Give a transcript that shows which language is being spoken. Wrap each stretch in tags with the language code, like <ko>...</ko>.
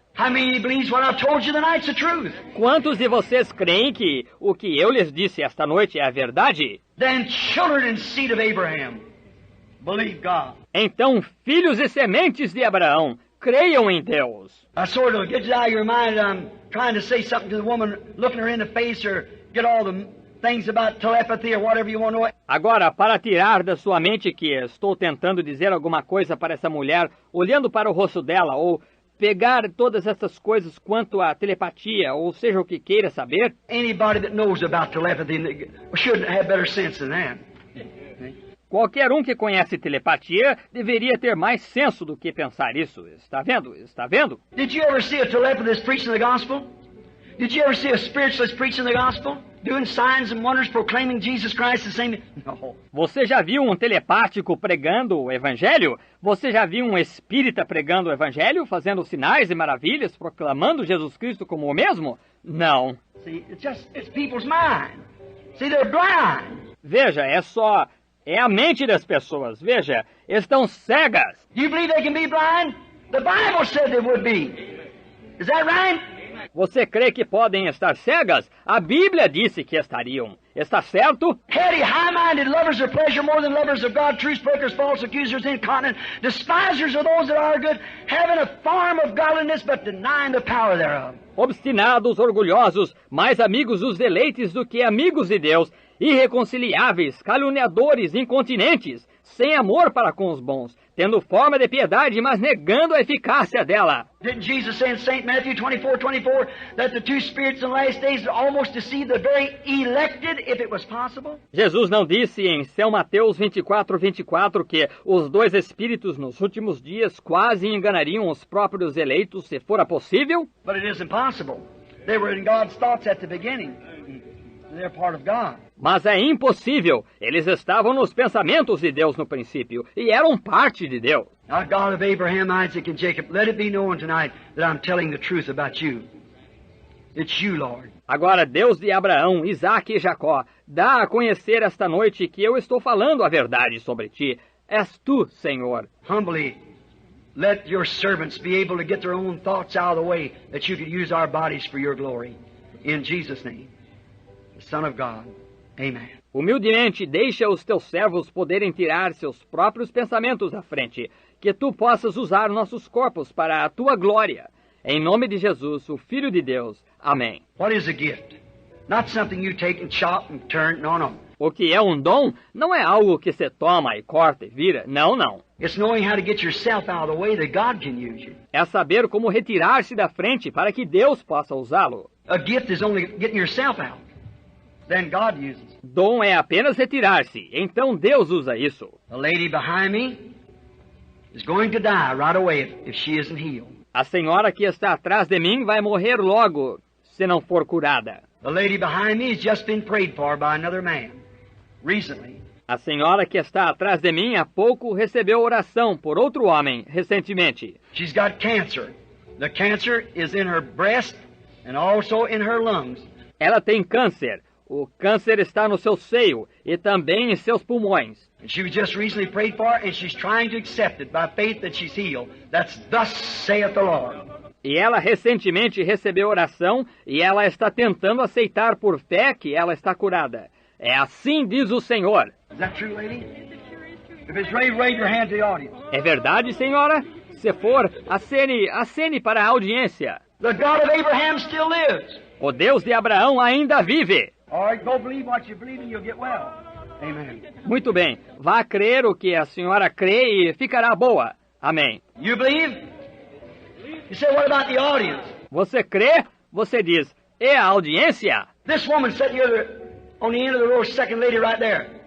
<en>How many believes what I've told you tonight's the truth?</en> <pt>Quantos de vocês creem que o que eu lhes disse esta noite é a verdade?</pt> <en>Then children and seed of Abraham, believe God.</en> <pt>Então, filhos e sementes de Abraão, creiam em Deus.</pt> <en>I sort of get it out of your mind that I'm trying to say something to the woman, looking her in the face, or get all the things about telepathy or whatever you want to know.</en> <pt>Agora, para tirar da sua mente que estou tentando dizer alguma coisa para essa mulher, olhando para o rosto dela, ou pegar todas essas coisas quanto à telepatia, ou seja o que queira saber.</pt> <en>Anybody that knows about telepathy should have better sense than that.</en> <pt>Qualquer um que conhece telepatia deveria ter mais senso do que pensar isso. Está vendo? Está vendo?</pt> <en>Did you ever see a telepathist preaching the gospel? Did you ever see a spiritualist preaching the gospel? Doing signs and wonders, proclaiming Jesus Christ the same? No.</en> <pt>Você já viu um telepático pregando o evangelho? Você já viu um espírita pregando o evangelho, fazendo sinais e maravilhas, proclamando Jesus Cristo como o mesmo? Não.</pt> <en>See, it's people's mind. See, they're blind.</en> <pt>Veja, é a mente das pessoas. Veja, estão cegas.</pt> <en>Do you believe they can be blind? The Bible said they would be. Is that right?</en> <pt>Você crê que podem estar cegas? A Bíblia disse que estariam. Está certo?</pt> <en>Heady, high-minded, lovers of pleasure more than lovers of God, truce breakers, false accusers, incontinent, despisers of those that are good, having a form of godliness but denying the power thereof.</en> <pt>Obstinados, orgulhosos, mais amigos dos deleites do que amigos de Deus, irreconciliáveis, caluniadores, incontinentes, sem amor para com os bons, tendo forma de piedade, mas negando a eficácia dela.</pt> <en>Didn't Jesus say in St. Matthew 24:24 that the two spirits in the last days almost deceive the very elected, if it was possible?</en> <pt>Jesus não disse em São Mateus 24:24 que os dois espíritos nos últimos dias quase enganariam os próprios eleitos, se fora possível?</pt> <en>But it isn't possible. They were in God's thoughts at the beginning. They're part of God.</en> <pt>Mas é impossível. Eles estavam nos pensamentos de Deus no princípio e eram parte de Deus.</pt> <en>Now, God of Abraham, Isaac, and Jacob, let it be known tonight that I'm telling the truth about you. It's you, Lord.</en> <pt>Agora, Deus de Abraão, Isaque e Jacó, dá a conhecer esta noite que eu estou falando a verdade sobre ti. És tu, Senhor.</pt> <en>Humbly, let your servants be able to get their own thoughts out of the way, that you could use our bodies for your glory. In Jesus' name, the Son of God. Amen.</en> <pt>Humildemente, deixa os teus servos poderem tirar seus próprios pensamentos à frente, que tu possas usar nossos corpos para a tua glória. Em nome de Jesus, o Filho de Deus. Amém.</pt> <en>What is a gift? Not something you take and chop and turn. No, no.</en> <pt>O que é um dom não é algo que se toma e corta e vira. Não, não.</pt> <en>It's knowing how to get yourself out of the way that God can use you.</en> <pt>É saber como retirar-se da frente para que Deus possa usá-lo.</pt> <en>A gift is only getting yourself out. Then God uses.</en> <pt>Dom é apenas retirar-se. Então Deus usa isso.</pt> <en>The lady behind me is going to die right away if she isn't healed.</en> <pt>A senhora que está atrás de mim vai morrer logo, se não for curada.</pt> <en>The lady behind me has just been prayed for by another man recently.</en> <pt>A senhora que está atrás de mim há pouco recebeu oração por outro homem recentemente.</pt> <en>She's got cancer. The cancer is in her breast and also in her lungs.</en> <pt>Ela tem câncer. O câncer está no seu seio e também em seus pulmões.</pt> <en>And she was just recently prayed for, and she's trying to accept it by faith that she's healed. That's thus saith the Lord.</en> <pt>E ela recentemente recebeu oração e ela está tentando aceitar por fé que ela está curada. É assim diz o Senhor.</pt> <en>Is that true, lady? If it's ready, wave your hand to the audience.</en> <pt>É verdade, senhora? Se for, acene para a audiência.</pt> <en>The God of Abraham still lives.</en> <pt>O Deus de Abraão ainda vive.</pt> <en>All right, go believe what you believe and you'll get well. Amen.</en> <pt>Muito bem. Vá crer o que a senhora crê e ficará boa. Amém.</pt> <en>You believe? You say, what about the audience?</en> <pt>Você crê? Você diz, e a audiência?</pt> <en>This woman sitting here on the end of the row, second lady right there.</en>